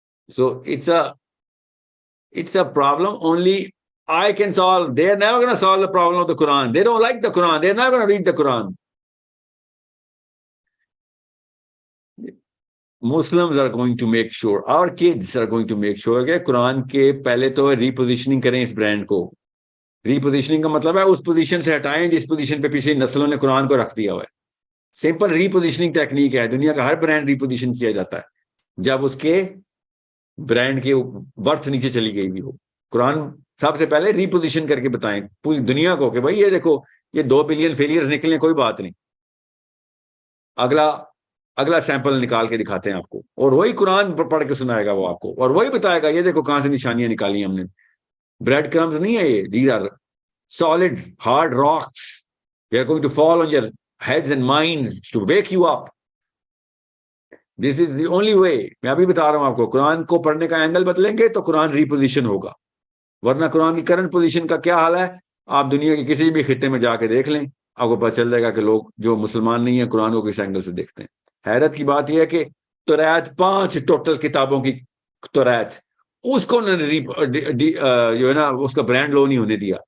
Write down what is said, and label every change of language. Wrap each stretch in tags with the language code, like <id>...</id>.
<en>So it's a problem only I can solve. They are never going to solve the problem of the Quran. They don't like the Quran. They're not going to read the Quran. Muslims are going to make sure, our kids are going to make sure</en> <ur>کہ قرآن کے پہلے تو ریپوزیشننگ کریں اس brand کو. ریپوزیشننگ کا مطلب ہے اس position سے ہٹائیں جس پوزیشن پہ پچھلی نسلوں نے قرآن کو رکھ دیا ہوا ہے. سمپل ریپوزیشننگ ٹیکنیک ہے, دنیا کا ہر برانڈ ریپوزیشن کیا جاتا ہے جب اس کے برانڈ کی ورتھ نیچے چلی گئی بھی ہو. قرآن سب سے پہلے ریپوزیشن کر کے بتائیں پوری دنیا کو کہ بھائی یہ دیکھو یہ 2 بلین فیلئرز نکلے, کوئی بات نہیں. اگلا سیمپل نکال کے دکھاتے ہیں آپ کو, اور وہی قرآن پڑھ کے سنائے گا وہ آپ کو, اور وہی بتائے گا یہ دیکھو کہاں سے نشانیاں نکالی ہم نے.</ur> <en>bread crumbs</en> <ur>نہیں ہے یہ,</ur> <en>These are solid hard rocks. They are going to fall on your heads and minds to wake you up. This is the only way.</en> <ur>میں ابھی بتا رہا ہوں آپ کو, قرآن کو پڑھنے کا اینگل بدلیں گے تو قرآن ریپوزیشن ہوگا, ورنہ قرآن کی کرنٹ پوزیشن کا کیا حال ہے آپ دنیا کے کسی بھی خطے میں جا کے دیکھ لیں, آپ کو پتہ چل جائے گا کہ لوگ جو مسلمان نہیں ہیں قرآن کو کس اینگل سے دیکھتے ہیں. حیرت کی بات یہ ہے کہ توریت 5 ٹوٹل کتابوں کی توریت, اس کو انہوں نے جو ہے نا اس کا برانڈ لو نہیں ہونے دیا.</ur>